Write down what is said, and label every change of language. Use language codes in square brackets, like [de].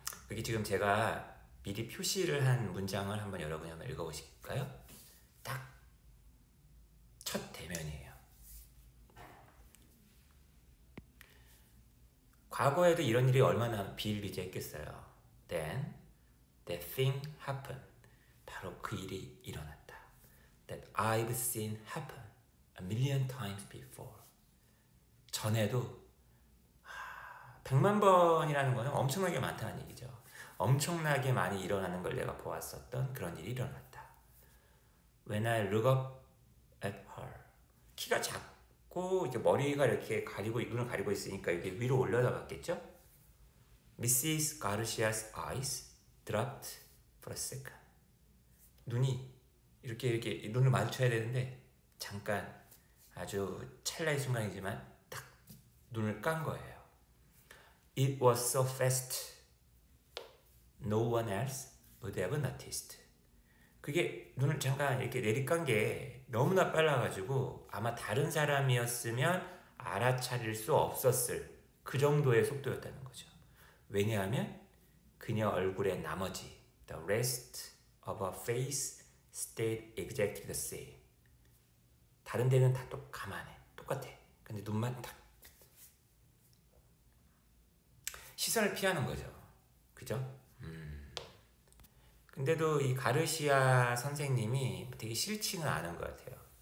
[ko] 여기 지금 제가 미리 표시를 한 문장을 한번 여러분이 한번 읽어보실까요? 딱 첫 대면이에요. 과거에도 이런 일이 얼마나 비일비재했겠어요. [en] Then that thing happened. [ko] 바로 그 일이 일어났다. [en] That I've seen happen a million times before. [ko] 전에도 100만 번이라는 거는 엄청나게 많다는 얘기죠. 엄청나게 많이 일어나는 걸 내가 보았었던 그런 일이 일어났다. [en] When I look up at her. [ko] 키가 작고 이렇게 머리가 이렇게 가리고 눈을 가리고 있으니까 이게 위로 올려다 봤겠죠? [en] Mrs. Garcia's eyes dropped for a second. [ko] 눈이 이렇게 눈을 마주쳐야 되는데 잠깐, 아주 찰나의 순간이지만 딱 눈을 깐 거예요. [en] It was so fast. No one else would have noticed. [ko] 그게 눈을 잠깐 이렇게 내리깐 게 너무나 빨라가지고 아마 다른 사람이었으면 알아차릴 수 없었을 그 정도의 속도였다는 거죠. 왜냐하면 그녀 얼굴의 나머지, [en] the rest of her face stayed exactly the same. [ko] 다른 데는 다 가만해, 똑같아. 근데 눈만 딱 시선을 피하는 거죠. 그죠? 근데도 이 가르시아 선생님이 되게 싫지는 않은 것 같아요.